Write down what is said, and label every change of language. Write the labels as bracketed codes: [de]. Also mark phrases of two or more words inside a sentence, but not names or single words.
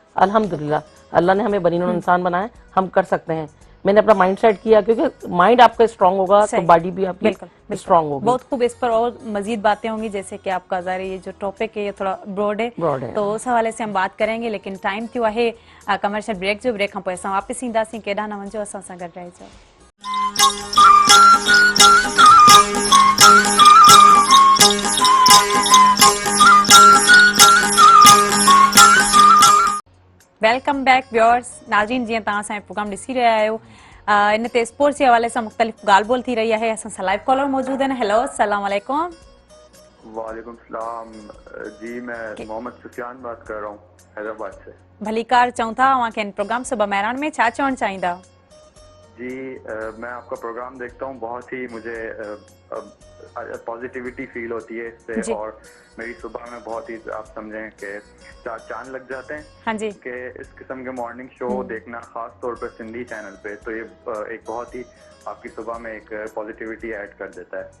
[ur] الحمدللہ اللہ نے ہمیں بنینوں انسان بنایا، ہم کر سکتے ہیں. میں نے اپنا [en] mind set [ur] کیا، کیونکہ مائنڈ آپ کا سٹرانگ ہوگا تو باڈی بھی آپ کی سٹرانگ ہوگی. بہت خوب. اس پر اور مزید باتیں ہوں گی، جیسے کہ آپ کا ظاہر یہ جو ٹاپک ہے یہ تھوڑا براڈ ہے، تو اس حوالے سے ہم بات کریں گے. [sd] लेकिन टाइम थियो आहे [en] commercial break [sd] जो, ब्रेक खां पोइ असां वापसि ईंदासीं। केॾा न वञो, असां सां गॾु रहिजो। [en] welcome back viewers. [sd] नाज़रीन, जीअं तव्हां असांजो प्रोग्राम ॾिसी रहिया आहियो, इन ते स्पोर्ट्स जे हवाले सां मुख़्तलिफ़ ॻाल्हि ॿोल थी रही आहे। असां सां लाइव कॉलर मौजूद आहिनि। [ar] हेलो, السلام عليكم. وعليكم سلام [ur] जी, میں محمد سفیان بات کر رہا ہوں حیدرآباد سے. [sd] भलीकार चऊं था अवांखे इन प्रोग्राम सुबह मेहरान में छा चवणु चाहींदा? [ur] جی میں آپ کا پروگرام دیکھتا ہوں، بہت ہی مجھے پازیٹیویٹی فیل ہوتی ہے اس سے، اور میری صبح میں بہت ہی آپ سمجھیں کہ چاند لگ جاتے ہیں. ہاں جی. کہ اس قسم کے [en] morning show [ur] دیکھنا، خاص طور پر سندھی چینل پہ، تو یہ ایک بہت ہی آپ کی صبح میں ایک پازیٹیویٹی ایڈ کر دیتا ہے.